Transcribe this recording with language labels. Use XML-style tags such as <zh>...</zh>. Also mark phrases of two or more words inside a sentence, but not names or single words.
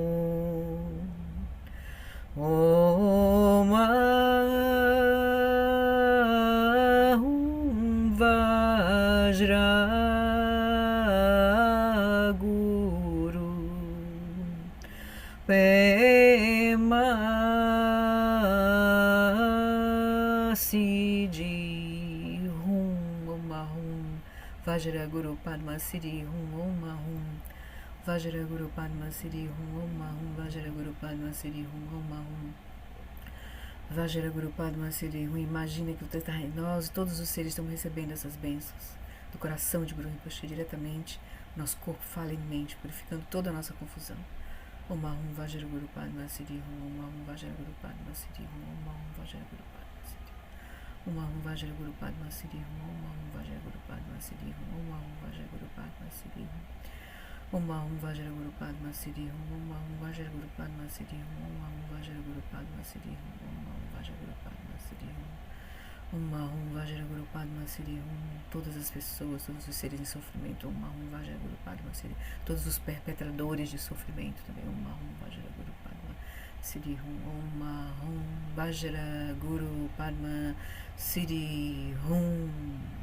<sa>ॐ वज्र गुरु पेम सिद्धि वज्र गुरु पद्म सिद्धि ॐ वज्र गुरु पद्म सिद्धि ॐ वज्र गुरु पद्म सिद्धि ॐ वज्र गुरु पद्म सिद्धि.</sa> <pt>Imagina que nós, todos os seres, estamos recebendo essas bênçãos do coração de Guru Rinpoche diretamente, nosso corpo, fala e mente, purificando toda a nossa confusão.</pt> <sa>ॐ वज्र गुरु पद्म सिद्धि ॐ वज्र गुरु पद्म सिद्धि ॐ वज्र गुरु पद्म सिद्धि ॐ वज्र गुरु पद्म सिद्धि ॐ वज्र गुरु पद्म सिद्धि ॐ वज्र गुरु पद्म सिद्धि ॐ वज्र गुरु पद्म सिद्धि ॐ वज्र गुरु पद्म सिद्धि ॐ वज्र गुरु पद्म सिद्धि ॐ वज्र गुरु पद्म सिद्धि हूं वज्रगुरु पद्म सिद्धि हूं.</sa> <pt>Todas as pessoas, todos os seres em sofrimento.</pt> <sa>हूं वज्रगुरु पद्म सिद्धि.</sa> <pt>Todos os perpetradores de sofrimento também.</pt> <sa>हूं वज्रगुरु पद्म सिद्धि हूं। हूं वज्रगुरु पद्म सिद्धि हूं.</sa>